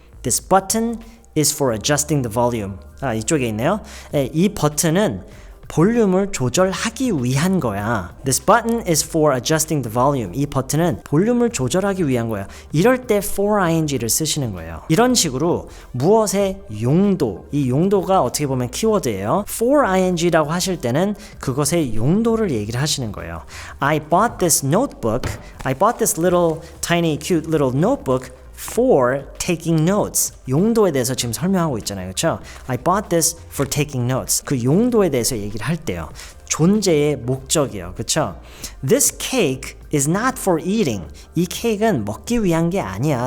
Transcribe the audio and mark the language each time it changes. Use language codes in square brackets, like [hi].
[en] This button is for adjusting the volume. [ko] 이쪽에 있네요. 이 버튼은 볼륨을 조절하기 위한 거야. [en] This button is for adjusting the volume. [ko] 이 버튼은 볼륨을 조절하기 위한 거야. 이럴 때 for ing를 쓰시는 거예요. 이런 식으로 무엇의 용도, 이 용도가 어떻게 보면 키워드예요. for ing라고 하실 때는 그것의 용도를 얘기를 하시는 거예요. [en] I bought this little tiny cute little notebook for taking notes. [ko] 용도에 대해서 지금 설명하고 있잖아요. 그렇죠? [en] I bought this for taking notes. [ko] 그 용도에 대해서 얘기를 할 때요. 존재의 목적이요. 그렇죠? [en] This cake is not for eating. [ko] 이 케이크는 먹기 위한 게 아니야.